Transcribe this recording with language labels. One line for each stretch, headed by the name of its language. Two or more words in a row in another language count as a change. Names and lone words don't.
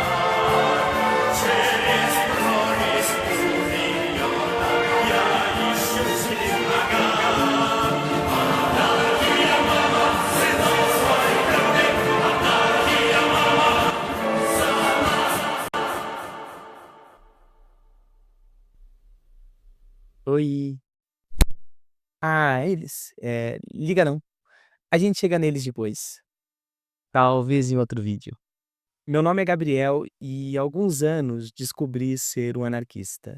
Russian: Через прорезь пулемета я ищу слепака. Анархия, мама, сынов своих родных. Анархия, мама, за нас.
Portuguese: Oi. Ah, eles? Liga não. A gente chega neles depois. Talvez em outro vídeo. Meu nome é Gabriel e há alguns anos descobri ser um anarquista.